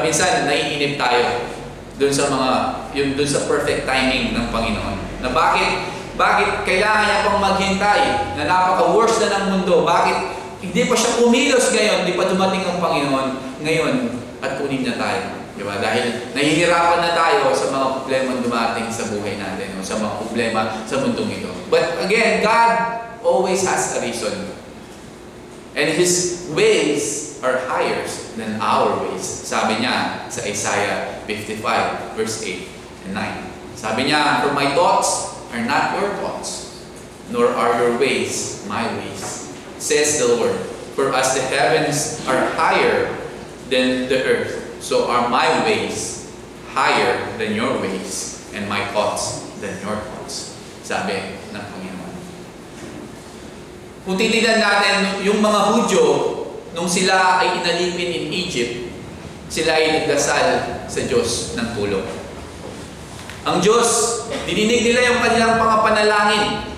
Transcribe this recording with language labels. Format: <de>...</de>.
<tl>Minsan naiinip tayo doon sa perfect timing ng Panginoon. Na bakit kailangan niya pang maghintay na napaka-worst na ng mundo? Bakit hindi pa siya kumilos ngayon, hindi pa dumating ang Panginoon ngayon at kunin na tayo? Diba? Dahil nahihirapan na tayo sa mga problema dumating sa buhay natin o sa mga problema sa mundong ito.</tl> <en>But again, God always has a reason. And His ways are higher than our ways.</en> <tl>Sabi niya sa Isaiah 55</tl> <en>verse 8 and 9.</en> <tl>Sabi niya,</tl> <en>for my thoughts are not your thoughts, nor are your ways my ways, says the Lord. For as the heavens are higher than the earth, so are my ways higher than your ways, and my thoughts than your thoughts.</en> <tl>Sabi ng Panginoon. Kung titignan natin yung mga Hudyo, nung sila ay inalipin</tl> <en>in Egypt,</en> <tl>sila ay nagdasal sa Diyos ng tulong. Ang Diyos, dininig nila yung kanilang mga panalangin.</tl>